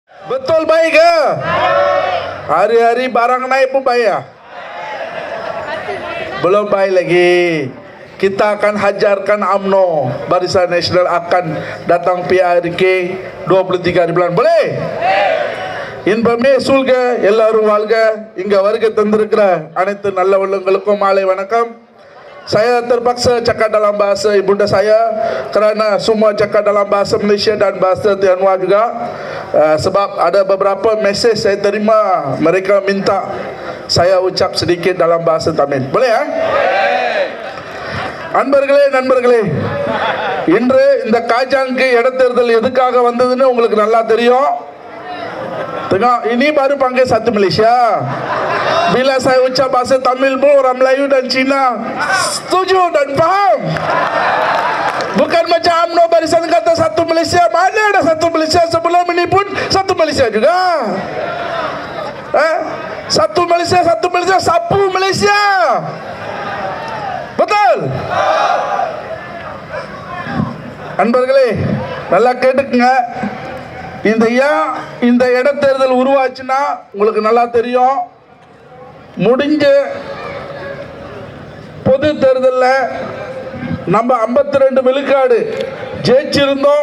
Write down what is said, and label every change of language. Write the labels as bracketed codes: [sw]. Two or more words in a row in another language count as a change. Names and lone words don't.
[ms] Betul baik ke? Hari-hari barang naik pun baik ya? Belum baik lagi. Kita akan hajarkan UMNO, Barisan Nasional akan datang PRK 23 hari bulan. Boleh? [ta] இன்பமே சூழ்க எல்லாரும் வாழ்க. இங்க வருகை தந்திருக்கிற அனைத்து நல்ல உள்ளங்களுக்கும் மாலை வணக்கம். [ms] Saya terpaksa cakap dalam bahasa ibunda saya kerana semua cakap dalam bahasa Malaysia dan bahasa Tionghoa juga. Sebab ada beberapa mesej saya terima, mereka minta saya ucap sedikit dalam bahasa Tamil. Boleh ya? [ta] நண்பர்களே, இன்று இந்த காஜாங்கு இடைத்தேர்தல் எதுக்காக வந்ததுன்னு உங்களுக்கு நல்லா தெரியும். [ms] Tengok, ini baru panggil satu Malaysia. Bila saya ucap bahasa Tamil pun orang Melayu dan Cina setuju dan faham. Bukan macam UMNO Barisan kata satu Malaysia. Mana ada satu Malaysia? Sebelum ini pun satu Malaysia juga. Satu Malaysia, sapu Malaysia. Betul? [ta] நண்பர்களே, நல்லா கேட்டுக்குங்க. இந்த இடைத்தேர்தல் உருவாச்சுன்னா உங்களுக்கு நல்லா தெரியும். முடிஞ்ச பொது தேர்தலில் நம்ம 52 விழுக்காடு ஜெயிச்சிருந்தோம்.